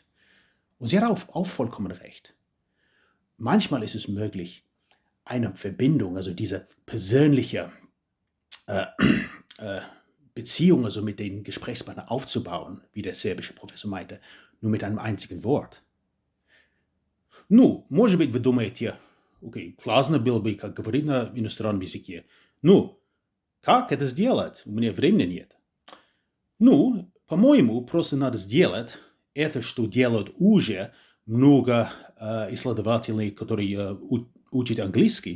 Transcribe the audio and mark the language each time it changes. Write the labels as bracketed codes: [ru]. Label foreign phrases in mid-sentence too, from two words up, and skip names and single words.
[de] Und sie hat auch vollkommen recht. Manchmal ist es möglich, eine Verbindung, also diese persönliche Beziehung, also mit den Gesprächspartnern aufzubauen, wie der serbische Professor meinte, nur mit einem einzigen Wort. [ru] Ну, может быть, вы думаете, окей, классно было бы, как говорить на иностранном языке. Ну, как это сделать? У меня времени нет. Ну, по-моему, просто надо сделать это, что делают уже много исследователей, которые учат английский.